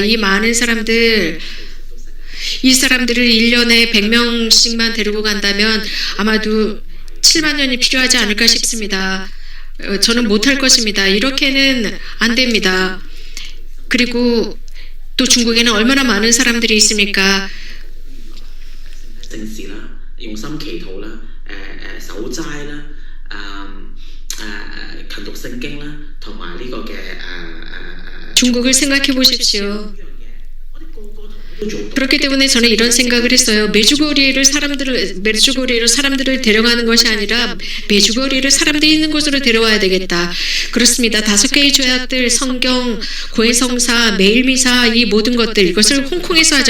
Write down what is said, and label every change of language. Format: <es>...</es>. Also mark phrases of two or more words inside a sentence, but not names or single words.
<ko>이 많은 사람들을 1년에 100명씩만 데리고 간다면 아마도 7만 년이 필요하지 않을까 싶습니다. 저는 못할 것입니다. 이렇게는 안 됩니다. 그리고 또 중국에는 얼마나 많은 사람들이 있습니까?</ko> <yue>正事啦，用心祈禱啦，守齋啦，勤讀聖經啦，同埋呢個嘅</yue> <ko>중국을 생각해 보십시오. 그렇기 때문에 저는 이런 생각을 했어요. 메주고리로 사람들을 데려가는 것이 아니라 메주고리를 사람들이 있는 곳으로 데려와야 되겠다. 그렇습니다. 5개의 조약들, 성경, 고해성사, 매일미사, 이 모든 것들, 이것을 홍콩에서 하자.</ko>